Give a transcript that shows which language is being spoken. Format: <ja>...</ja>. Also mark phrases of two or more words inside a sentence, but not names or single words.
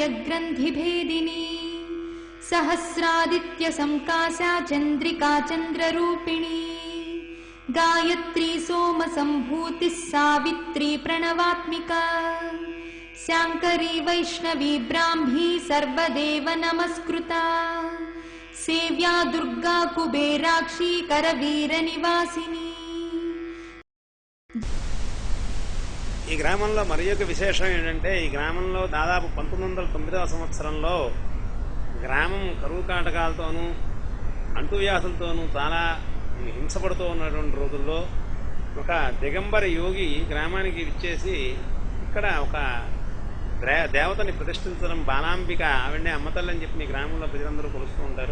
<sa>ग्रंथि भेदिनी सहस्रादित्य संकाशा चंद्रिका चंद्ररूपिणी गायत्री सोम संभूति सावित्री प्रणवात्मिका शांकरी वैष्णवी ब्राह्मी सर्वदेव नमस्कृता सेव्या दुर्गा कुबेराक्षी करवीर निवासिनी।</sa> <te>ఈ గ్రామంలో మరి ఒక విశేషం ఏంటంటే ఈ గ్రామంలో దాదాపు 1909వ సంవత్సరంలో గ్రామం కరువు కాటకాలతోనూ అంటువ్యాధులతోనూ చాలా హింసపడుతూ ఉన్నటువంటి రోజుల్లో ఒక దిగంబర యోగి గ్రామానికి విచ్చేసి ఇక్కడ ఒక దేవతని ప్రతిష్ఠించడం బాలాంబిక ఆవిడ్ని అమ్మతల్లి అని చెప్పి మీ గ్రామంలో ప్రజలందరూ కొలుస్తూ ఉంటారు.</te>